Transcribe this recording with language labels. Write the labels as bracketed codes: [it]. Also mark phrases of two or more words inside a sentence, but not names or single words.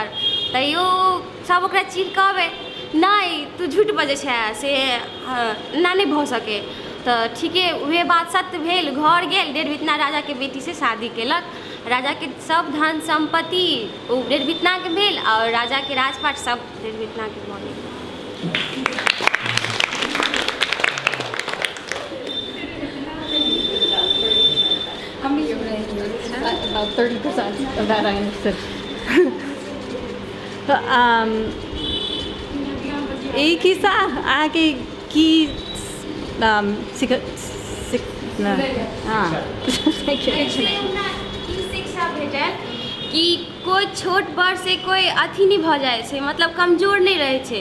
[mai] तैयो सब ओकरा चीर कहबै नहीं तू झूठ बजै छै से ना नहीं भऽ सके। तो ठीके वह बात सत्य भेल घर गेल डेढ़बितना राजा के बेटी से शादी केलक। राजा के सब धन संपत्ति डेढ़बितना के भेल और राजा के राजपाट सब डेढ़बितना के भऽ गेल। [en] How many of that? About 30% of that I understood. [mai] एक किस्सा आगे की शिक्षा भेटल कि कोई छोट बड़ से कोई अथी नहीं भऽ जाइ छै मतलब कमजोर नहीं रहे छै।